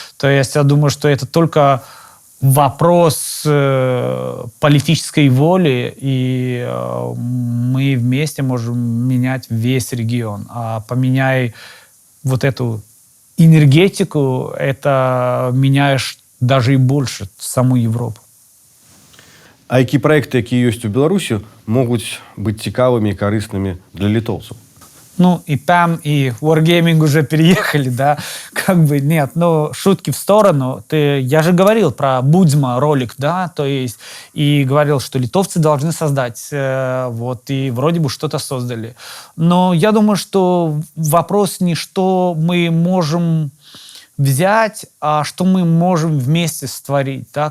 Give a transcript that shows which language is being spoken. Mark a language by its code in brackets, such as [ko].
[ru] То есть я думаю, что это только вопрос политической воли, и мы вместе можем менять весь регион. А поменяй вот эту энергетику, это меняешь даже и больше саму Европу. [uk] А які проекти, які є у Білорусі, можуть бути цікавими і корисними для [ru] литовцев? Ну, и PAM, и Wargaming уже переехали, да, как бы нет, но шутки в сторону. Я же говорил про Будзма ролик, да, то есть, и говорил, что литовцы должны создать, вот, и вроде бы что-то создали. Но я думаю, что вопрос не что мы можем взять, а что мы можем вместе [uk] створить. [ru] Да?